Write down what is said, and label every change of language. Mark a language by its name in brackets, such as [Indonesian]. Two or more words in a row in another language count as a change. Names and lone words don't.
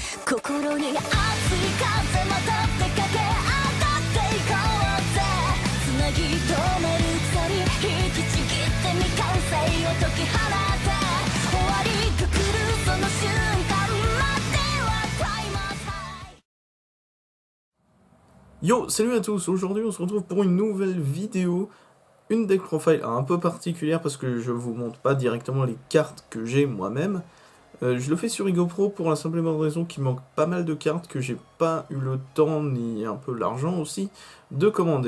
[Japanese] 心に熱い風まとって駆け上がっていこうぜつなぎ止める鎖引きちぎって未完成を解き放て終わりが来るその瞬間まではクライマックスハイ [French] Yo, salut à tous, aujourd'hui on se retrouve pour une nouvelle vidéo, une [English] deck profile [French] un peu particulière parce que je vous montre pas directement les cartes que j'ai moi-même. Je le fais sur IgoPro pour la simple et bonne raison qu'il manque pas mal de cartes que j'ai pas eu le temps ni un peu l'argent aussi de commander.